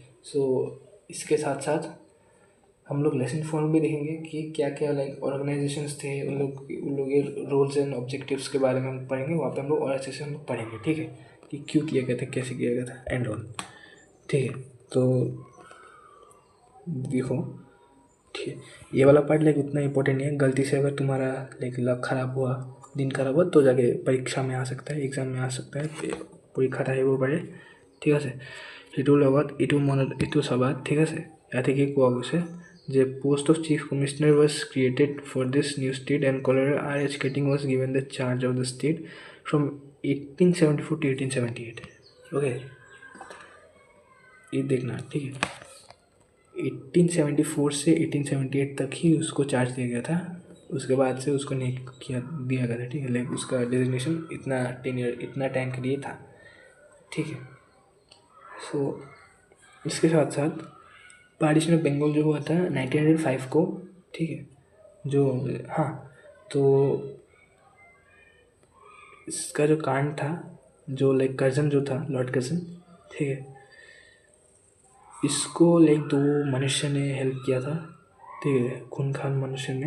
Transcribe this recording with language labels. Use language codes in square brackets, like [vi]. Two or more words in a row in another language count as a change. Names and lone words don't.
[hi] सो इसके साथ साथ हम लोग [en] lesson form [hi] भी देखेंगे कि क्या क्या [en] like organisations [hi] थे, उन लोग ये [en] roles and objectives [hi] के बारे में हम पढ़ेंगे, वहाँ पे हम लोग और अच्छे से हम लोग पढ़ेंगे, ठीक है, कि क्यों किया गया था, कैसे किया गया था [en] and all, [hi] ठीक है। तो देखो, ठीक है, ये वाला पार्ट लाइक उतना इंपॉर्टेंट नहीं है। गलती से अगर तुम्हारा [en] like luck [hi] ख़राब हुआ, दिन खराब हुआ, तो जाके परीक्षा में आ सकता है, एग्ज़ाम में आ सकता है, [as] পৰীক্ষাত আহিব পাৰে, ঠিক আছে। সেইটোৰ লগত এইটো চাবা, ঠিক আছে। ইয়াতে কি কোৱা গৈছে যে [en] post of chief commissioner was created for this new state and Colonel R H Keating was given the charge of the state from 1874 to 1878. [hi] ओके, ये देखना, ठीक है। 1874 से 1878 तक ही उसको चार्ज दिया गया था, उसके बाद से उसको नहीं दिया गया था, ठीक है। लाइक उसका डेजिग्नेशन इतना टेन्योर, इतना टाइम के लिए था, ठीक है। सो इसके साथ साथ [en] partition of Bengal [hi] जो हुआ था 1905 को, ठीक है, जो, हाँ, तो इसका जो कांड था, जो लाइक कर्जन जो था, लॉर्ड कर्जन, ठीक है, इसको लाइक दो मनुष्य ने हेल्प किया था, ठीक है, खूनखान मनुष्य ने।